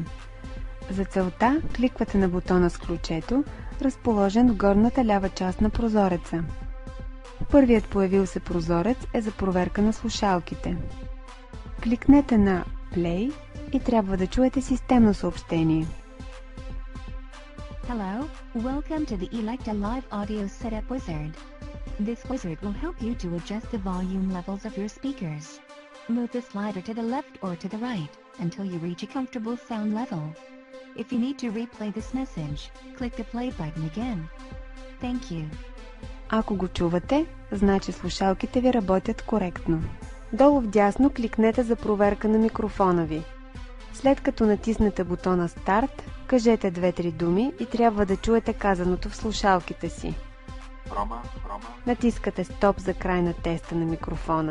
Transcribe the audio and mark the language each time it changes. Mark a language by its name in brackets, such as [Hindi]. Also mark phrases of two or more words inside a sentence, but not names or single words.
[Bulgarian] За целта кликвате на бутона с ключето, разположен в горната лява част на прозореца. Първият появил се прозорец е за проверка на слушалките. Кликнете на Play и трябва да чуете системно съобщение. [English] Hello, welcome to the Electa Live Audio Setup Wizard. This wizard will help you to adjust the volume levels of your speakers. Move the slider to the left or to the right until you reach a comfortable sound level. If you need to replay this message, click the play button again. Thank you. [Bulgarian] Ако го чувате, значи слушалките ви работят коректно. Долу вдясно кликнете за проверка на микрофона ви. След като натиснете бутона Старт, кажете 2-3 думи и трябва да чуете казаното в слушалките си. Натискате Стоп за край на теста на микрофона.